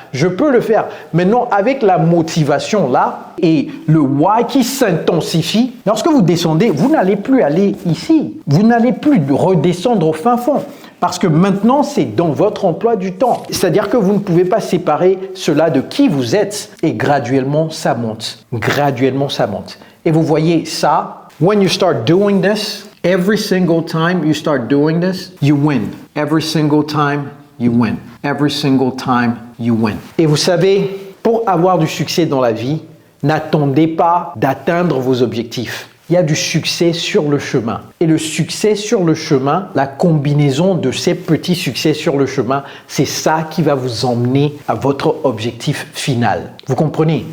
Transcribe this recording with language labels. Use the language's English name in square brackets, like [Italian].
[French] Je peux le faire. » Maintenant, avec la motivation là et le why qui s'intensifie, lorsque vous descendez, vous n'allez plus aller ici. Vous n'allez plus redescendre au fin fond. Parce que maintenant, c'est dans votre emploi du temps. C'est-à-dire que vous ne pouvez pas séparer cela de qui vous êtes. Et graduellement, ça monte. Graduellement, ça monte. Et vous voyez ça, [English] when you start doing this, every single time you start doing this, you win. Every single time, you win. Every single time, you win. [French] Et vous savez, pour avoir du succès dans la vie, n'attendez pas d'atteindre vos objectifs. Il y a du succès sur le chemin. Et le succès sur le chemin, la combinaison de ces petits succès sur le chemin, c'est ça qui va vous emmener à votre objectif final. Vous comprenez?